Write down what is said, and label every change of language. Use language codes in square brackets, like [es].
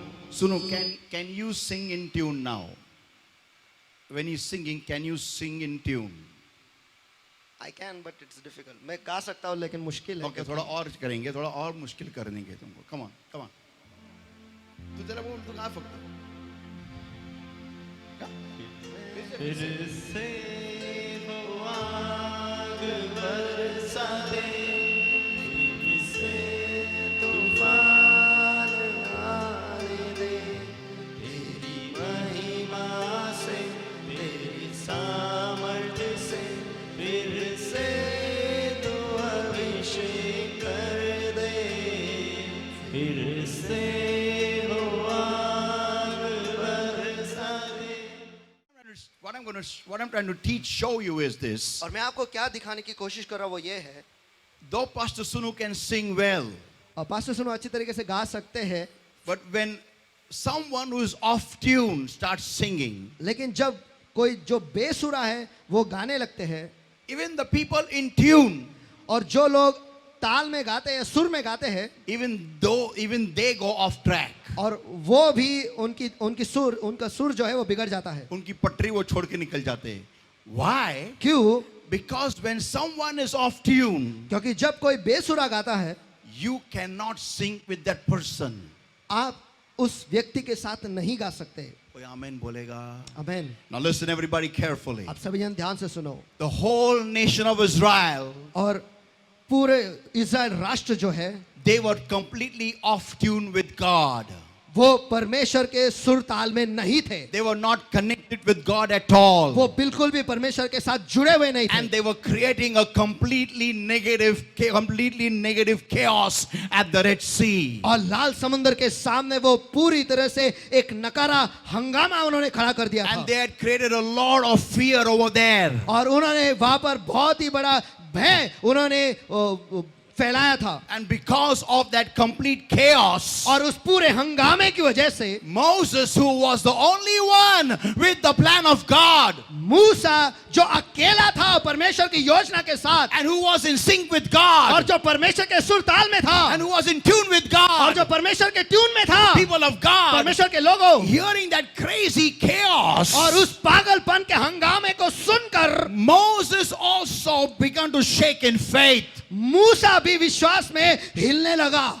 [en] Sunu, can you sing in tune now? When you're singing, can you sing in tune? I can but it's difficult. [hi] मैं गा सकता हूँ लेकिन मुश्किल है. Okay, थोड़ा और करेंगे, थोड़ा और मुश्किल कर देंगे तुमको. [en] Come on, come on. [hi] तू जरा बोल, तू गा फक्त. फिर से वो आग बरसा दे, फिर से तूफान आने दे, तेरी महिमा से, तेरी सामर्थ्य से, फिर से तू अभिषेक कर दे, फिर से वो आग बरसा दे. [en] What I'm trying to teach, show you is this. [hi] और मैं आपको क्या दिखाने की कोशिश कर रहा हूँ वो ये है. [en] Though Pastor Sunu can sing well, [hi] और पास्टर सुनो अच्छी तरीके से गा सकते हैं, [en] but when someone who is off tune starts singing, [hi] लेकिन जब कोई जो बेसुरा है वो गाने लगते हैं, [en] even the people in tune, [hi] और जो लोग ताल में गाते हैं, सुर में गाते हैं, [en] even they go off track. [hi] और वो भी उनका सुर जो है वो बिगड़ जाता है. उनकी पटरी वो छोड़ के निकल जाते हैं. [en] Why? [hi] क्यों? [en] Because when someone is off tune, [hi] क्योंकि जब कोई बेसुरा गाता है, [en] you cannot sing with that person. [hi] आप उस व्यक्ति के साथ नहीं गा सकते. कोई आमेन बोलेगा? आमेन. [en] Now listen everybody carefully. [hi] आप सभी जन ध्यान से सुनो. [en] The whole nation of Israel, [hi] और पूरे इज़राइल राष्ट्र जो है, [en] they were completely off tune with God. [hi] वो परमेश्वर के सुर ताल में नहीं थे. [en] They were not connected with God at all. [hi] वो बिल्कुल भी परमेश्वर के साथ जुड़े हुए नहीं [en] And [hi] थे. [en] they were creating a completely negative chaos at the Red Sea. [hi] और लाल समुद्र के सामने वो पूरी तरह से एक नकारा हंगामा उन्होंने खड़ा कर दिया था. [en] And they had created a lot of fear over there. [hi] और उन्होंने वहां पर बहुत ही बड़ा भय उन्होंने फैलाया था. [en] And because of that complete chaos, [hi] और उस पूरे हंगामे की वजह से [en] Moses, who was the only one with the plan of God, [hi] मूसा जो अकेला था परमेश्वर की योजना के साथ, [en] and who was in sync with [hi] और [en] God, [hi] जो परमेश्वर के सुर ताल में था, [en] and who was in tune with [hi] और जो [en] God, [hi] परमेश्वर के ट्यून में था, [en] people of God, [hi] परमेश्वर के लोगों, [en] hearing that crazy chaos, [hi] और उस पागलपन के हंगामे को सुनकर [en] Moses also began to shake in faith. [hi] मूसा भी विश्वास में हिलने लगा.